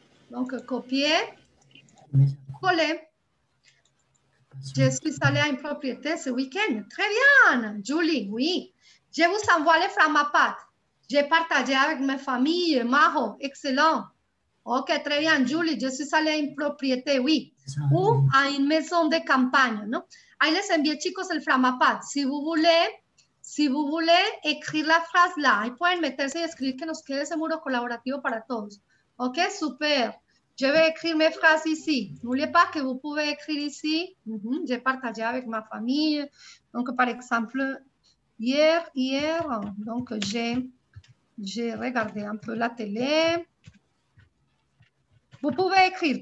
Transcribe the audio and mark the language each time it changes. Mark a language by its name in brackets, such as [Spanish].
[French] Donc, copier, coller. Je suis allée à une propriété ce week-end. Très bien, Julie, oui. Je vous envoie le Framapat. J'ai partagé avec ma famille, Majo, excellent. Ok, très bien, Julie, je suis allée à une propriété, oui. Ou à une maison de campagne, ¿no? [Spanish] Ahí les envié, chicos, el Framapat. [French] Si vous voulez écrire la phrase là, [Spanish] ahí pueden meterse y escribir que nos quede ese muro colaborativo para todos. [French] Ok, super. Je vais écrire mes phrases ici. N'oubliez pas que vous pouvez écrire ici. J'ai partagé avec ma famille. Donc, par exemple, hier, donc j'ai regardé un peu la télé. Vous pouvez écrire.